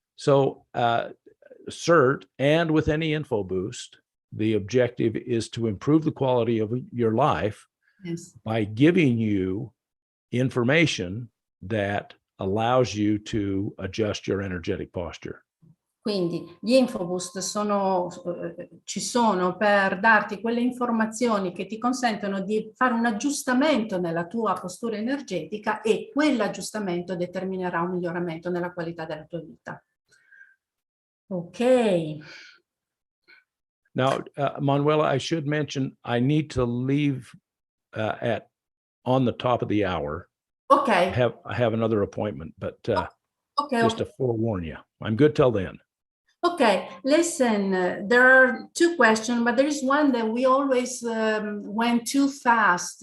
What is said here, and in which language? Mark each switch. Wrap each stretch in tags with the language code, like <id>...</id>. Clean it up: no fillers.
<en>So CERT and with any info boost, the objective is to improve the quality of your life yes. by giving you information that allows you to adjust your energetic posture.</en> <it>Quindi gli infoboost ci sono per darti quelle informazioni che ti consentono di fare un aggiustamento nella tua postura energetica e quell'aggiustamento determinerà un miglioramento nella qualità della tua vita.</it> <en>Ok. Now, Manuela, I should mention, I need to leave on the top of the hour. Okay. I have another appointment, but okay, just to forewarn you, I'm good till then. Okay, listen, there are two questions, but there is one that we always went too fast.</en>